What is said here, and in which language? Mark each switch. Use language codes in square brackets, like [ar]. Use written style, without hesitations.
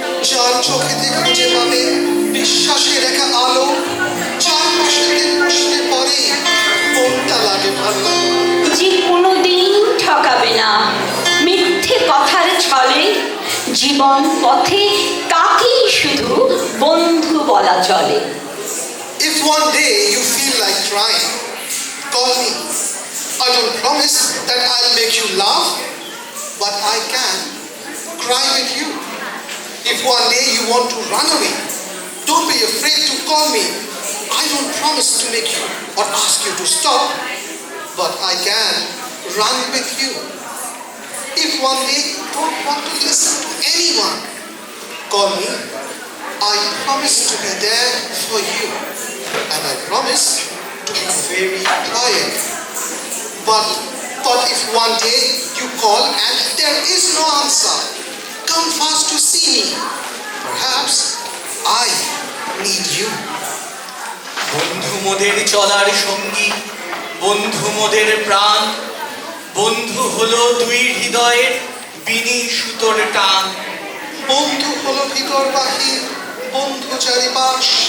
[bn] যার চোখেতে খুঁজে পাবে বিশ্বাসের এক আলো, যার পাশে বসলে পরে মনটা লাগে ভালো। যে কোনোদিন ঠকাবে না মিথ্যে কথার ছলে, জীবন পথে তাকেই শুধু বন্ধু বলা চলে। [en] If one day you feel like crying, call me. I don't promise that I'll make you laugh, but I can cry with you. If one day you want to run away, don't be afraid to call me. I don't promise to make you or ask you to stop, but I can run with you. If one day you don't want to listen to anyone, call me. I promise to be there for you, and I promise to be very quiet. But if one day you call and there is no answer, come fast to see me. Perhaps I need you. [bn] বন্ধু মোদের চলার সঙ্গী, বন্ধু মোদের প্রাণ, বন্ধু হলো দুই হৃদয়ের বিনি সুতোর টান। বন্ধু হলো ভিতর বাহির, বন্ধু চারিপাশ,